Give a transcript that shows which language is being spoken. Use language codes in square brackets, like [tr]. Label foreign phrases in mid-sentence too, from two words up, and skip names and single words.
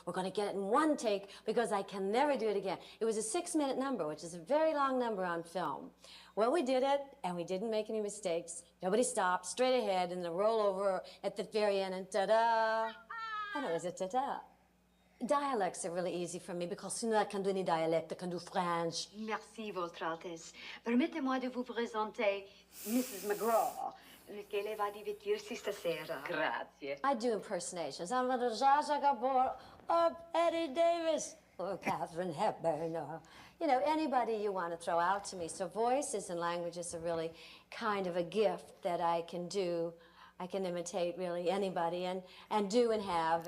[en] We're going to get it in one take, because I can never do it again. It was a 6-minute number, which is a very long number on film. Well, we did it, and we didn't make any mistakes. Nobody stopped, straight ahead, and the rollover at the very end, and ta-da! And it was a ta-da. Dialects are really easy for me, because sinon I can do any dialect. I can do French. [fr] Merci, Votre Altesse. Permettez-moi de vous présenter Mrs. McGraw, [it] che lei va divertirsi stasera. Grazie. [en] I do impersonations. I'm little Zsa Zsa Gabor, or Eddie Davis, or Katharine Hepburn, or, you know, anybody you want to throw out to me. So voices and languages are really kind of a gift that I can do. I can imitate really anybody, and do and have.